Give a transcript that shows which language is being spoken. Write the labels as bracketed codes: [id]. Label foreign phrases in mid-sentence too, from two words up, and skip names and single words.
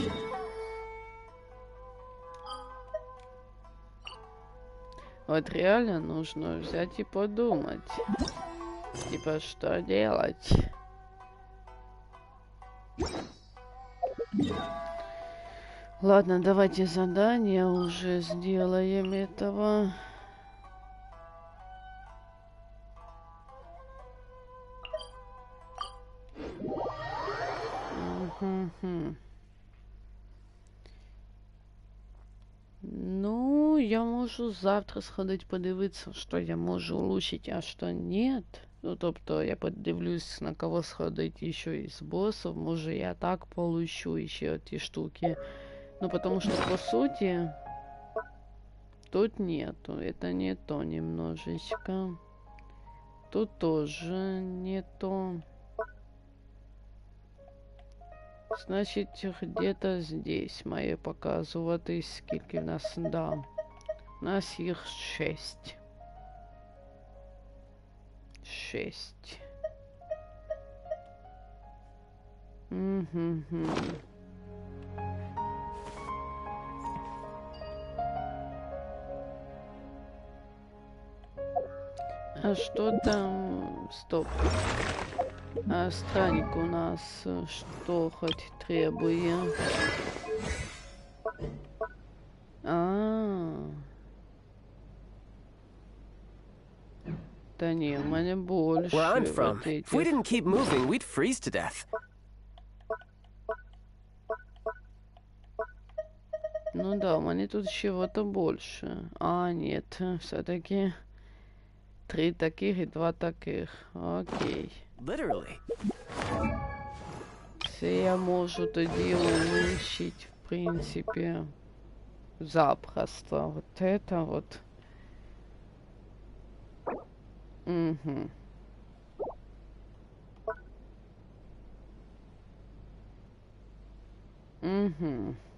[ru] Вот реально нужно взять и подумать. Типа, что делать? Ладно, давайте задание уже сделаем этого. [uk] Ну, я можу завтра сходити подивитися, що я можу улучшити, а що ні. Ну, тобто, я подивлюсь, на кого сходити ще із босів. Може, я так получу ще ті штуки. [ru] Ну, потому что, по сути, тут нету. Это не то немножечко. Тут тоже не то. Значит, где-то здесь [uk] має показувати, скільки в нас, да. У нас їх 6. 6. [ru] А что там? Стоп. А странник у нас что хоть требует? Да не, у меня больше. [en] Where I'm from, if we didn't keep moving, we'd freeze to death. [ru] Ну да, у меня тут чего-то больше. А, нет, все-таки 3 таких и 2 таких. Окей. Literally. [uk] Все я можу тоді улучшить, в принципе, запросто. [ru] Вот это вот. Угу. Угу.